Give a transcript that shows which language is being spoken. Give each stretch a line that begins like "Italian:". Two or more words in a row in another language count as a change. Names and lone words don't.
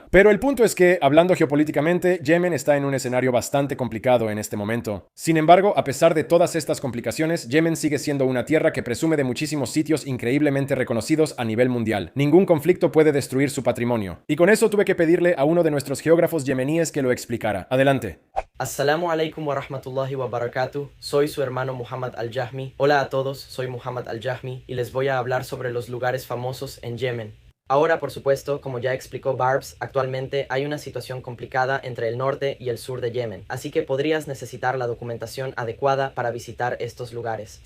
Spanish: Pero el punto es que, hablando geopolíticamente, Yemen está en un escenario bastante complicado en este momento. Sin embargo, a pesar de todas estas complicaciones, Yemen sigue siendo una tierra que presume de muchísimos sitios increíblemente reconocidos a nivel mundial. Ningún conflicto puede destruir su patrimonio. Y con eso tuve que pedirle a uno de nuestros geógrafos yemeníes que lo explicara. Adelante.
Arabic: السلام عليكم ورحمة الله وبركاته.
Spanish: Soy su hermano Muhammad al-Jahmi. Hola a todos, soy Muhammad al-Jahmi y les voy a hablar sobre los lugares famosos en Yemen. Ahora, por supuesto, como ya explicó Barbs, actualmente hay una situación complicada entre el norte y el sur de Yemen, así que podrías necesitar la documentación adecuada para visitar estos lugares.